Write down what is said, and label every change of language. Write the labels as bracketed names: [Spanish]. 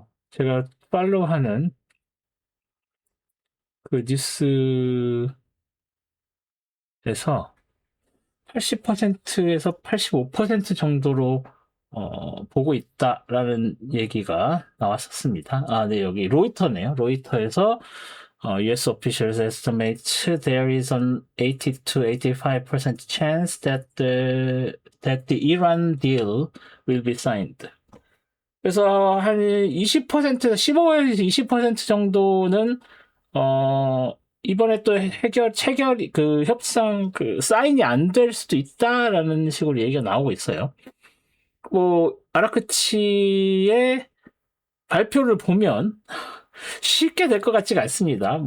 [Korean] 제가 팔로우하는 그 뉴스에서 80%에서 85% 정도로 보고 있다라는 얘기가 나왔었습니다. 아, 네, 여기 로이터네요. 로이터에서 [English] US officials estimate there is an 80 to 85% chance that the Iran deal will be signed. [Korean] 그래서 한 20%에서 15에서 20% 정도는 이번에 또 체결, 협상, 사인이 안 될 수도 있다라는 식으로 얘기가 나오고 있어요. 뭐, 아라크치의 발표를 보면 쉽게 될 것 같지가 않습니다.